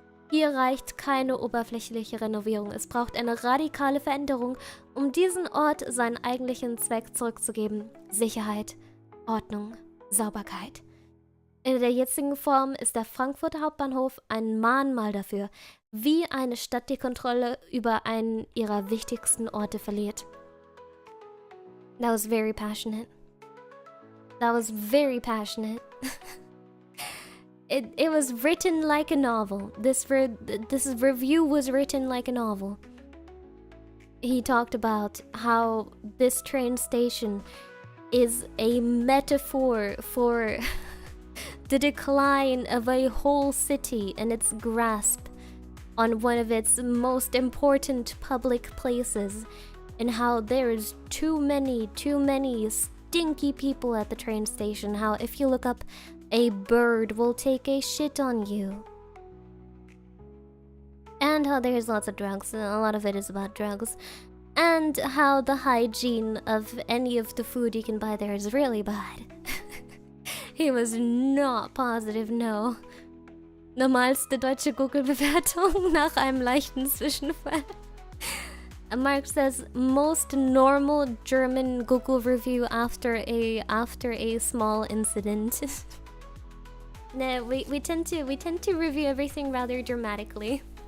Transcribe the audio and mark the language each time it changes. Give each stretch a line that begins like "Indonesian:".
German: Hier reicht keine oberflächliche Renovierung, es braucht eine radikale Veränderung, um diesem Ort seinen eigentlichen Zweck zurückzugeben: Sicherheit, Ordnung, Sauberkeit. In der jetzigen Form ist der Frankfurter Hauptbahnhof ein Mahnmal dafür, wie eine Stadt die Kontrolle über einen ihrer wichtigsten Orte verliert.
English: That was very passionate. That was very passionate. It was written like a novel. This review was written like a novel. He talked about how this train station is a metaphor for the decline of a whole city and its grasp on one of its most important public places, and how there's too many stinky people at the train station, how if you look up, a bird will take a shit on you. And how there's lots of drugs, and a lot of it is about drugs. And how the hygiene of any of the food you can buy there is really bad. He was not positive, no.
German: Normalste deutsche Google-Bewertung nach einem leichten Zwischenfall.
English: Mark says, most normal German Google review after a small incident. No, we tend to review everything rather dramatically.